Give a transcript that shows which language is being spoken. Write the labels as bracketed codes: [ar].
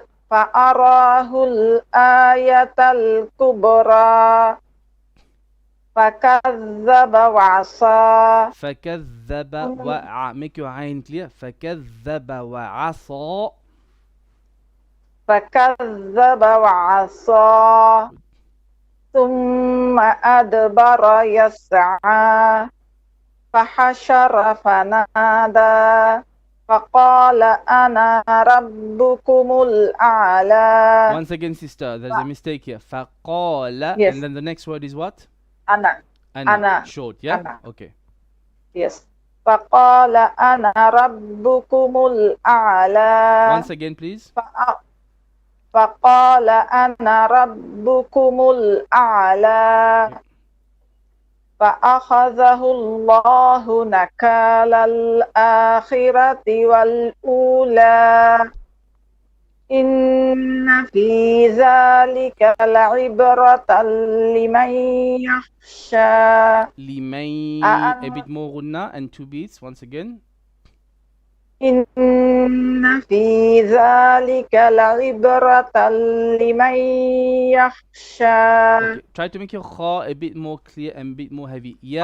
[ar] فأراه الآية الكبرى فكذب وعصى. فكذب [en] make your عين clear. [ar] فكذب وعصى. فكذب وعصى ثم أدبر يسعى فحشر فنادى فقال أنا ربكم الأعلى. [en] Once again, sister, there's a mistake here. [ar] فقال, [en] Yes. and then the next word is what? [ar] أنا. [en] Short, yeah? [ar] أنا. [en] Okay. Yes. [ar] فقال أنا ربكم الأعلى. [en] Once again, please. [ar] فقال أنا ربكم الأعلى. فأخذه الله نكال الآخرة والأولى إن في ذلك لعبرة لمن يخشى. [en] لمن, a bit more غنى and 2 beats. Once again. [ar] إن في ذلك لعبرة لمن يخشى. [en] Okay, try to make your kha a bit more clear and a bit more heavy.